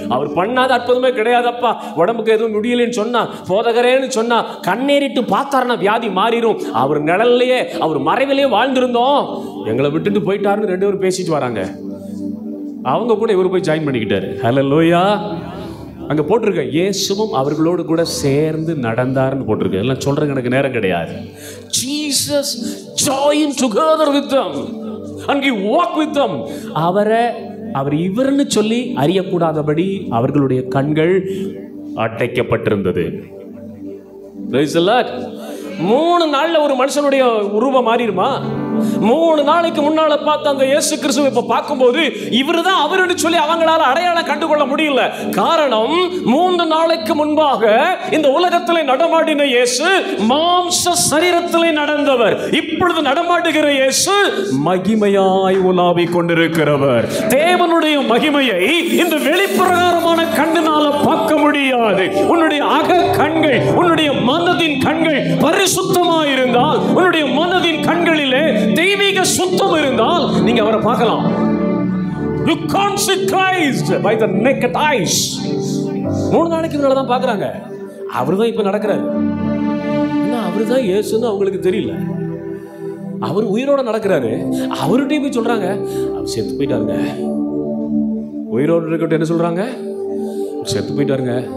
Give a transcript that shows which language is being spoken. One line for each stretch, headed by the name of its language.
Tamil: அவர் பண்ணாத அற்புதமே கிடையாதப்பா. உடம்புக்கு எதுவும் முடியலன்னு சொன்னா, போதகரேன்னு சொன்னா, கண்ணேறிட்டு பார்த்தாருன்னா வியாதி மாறிடும். அவர் நிழல்லையே, அவர் மறைவிலேயே வாழ்ந்திருந்தோம், எங்களை விட்டுட்டு போயிட்டாருன்னு 2 பேரும் பேசிட்டு வராங்க. அவங்க கூட இவர் போய் ஜாயின் பண்ணிக்கிட்டாரு. ஹல்லேலூயா. அங்க போட்டிருக்க, இயேசுவும் அவர்களோடு கூட சேர்ந்து நடந்தார்னு போட்டிருக்கு. எல்லாம் சொல்றதுக்கு எனக்கு நேரம் கிடையாது.
English: Jesus joined together with them and he walked with them.
Tamil: அவர் இவர்னு சொல்லி அறியக்கூடாதபடி அவர்களுடைய கண்கள் அடைக்கப்பட்டிருந்தது.
English: Praise the Lord.
Tamil: 3 நாள்ல ஒரு மனுஷனுடைய உருவம் மாறிடுமா? 3 நாளைக்கு முன்னால பார்த்த அந்த இயேசு கிறிஸ்துவை இப்ப பார்க்கும்போது இவர்தான் அவருன்னு சொல்லி அவங்களால அடையாளம் கண்டுகொள்ள முடியல. காரணம், 3 நாளைக்கு முன்பாக இந்த உலகத்திலே நடமாடின இயேசு மாம்ச சரீரத்திலே நடந்தவர். இப்பொழுது நடமாடுகிற இயேசு மகிமையாய் உலாவிக் கொண்டிருக்கிறவர். தேவனுடைய மகிமையை இந்த வெளிப்பிரகாரமான கண்ணினால பார்க்க முடியாது. உன்னுடைய அக கண்கள், உன்னுடைய மனதின் கண்கள் பரிசுத்தமாய் இருந்தால், உன்னுடைய மனதின் கண்களிலே தெய்வீக சுத்தம் இருந்தால் நீங்க அவரை பார்க்கலாம்.
English: You can't see Christ by the naked eyes.
Tamil: 3 நாளைக்கு முன்னால தான் பார்க்கறாங்க. அவர்தான் இப்ப நடக்கிறாரு. என்ன அவர்தான் இயேசுன்னு அவங்களுக்கு தெரியல. அவர் உயிரோட நடக்கிறாரு. அவர்கிட்ட போய் சொல்றாங்க, அவர் செத்து போயிட்டாருங்க. உயிரோடு இருக்கட்டும் என்ன சொல்றாங்க? செத்து போயிட்டாருங்க.